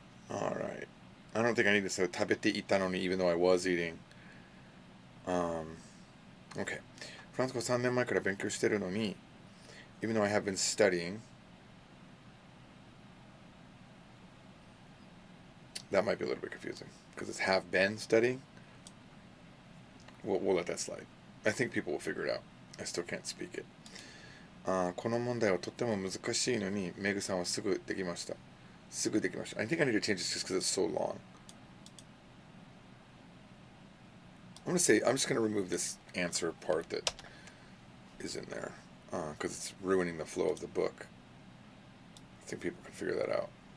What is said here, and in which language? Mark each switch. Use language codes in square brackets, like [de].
[en] All right. I don't think I need to say [ja] 食べていたのに [en] even though I was eating. Okay. [ja] フランス語3年前から勉強してるのに [en] even though I have been studying. That might be a little bit confusing because it's have been studying. We'll let that slide. I think people will figure it out. I still can't speak it. [ja] この問題はとっても難しいのにメグさんはすぐできました。すぐできました。 [en] I think I need to change this just because it's so long. I'm just going to remove this answer part that is in there because it's ruining the flow of the book. I think people can figure that out.